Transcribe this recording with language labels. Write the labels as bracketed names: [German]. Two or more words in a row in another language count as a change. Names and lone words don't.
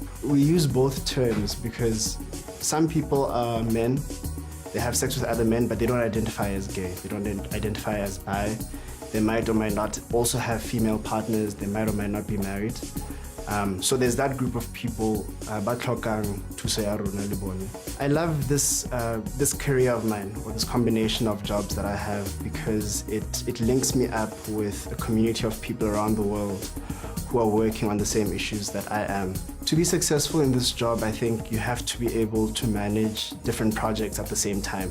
[English] We use both terms because some people are men, they have sex with other men, but they don't identify as gay, they don't identify as bi. They might or might not also have female partners, they might or might not be married. So there's that group of people, [Tswana] ba tlhokang thuso ya rona le bone. [English] I love this career of mine, or this combination of jobs that I have, because it links me up with a community of people around the world who are working on the same issues that I am. To be successful in this job, I think you have to be able to manage different projects at the same time.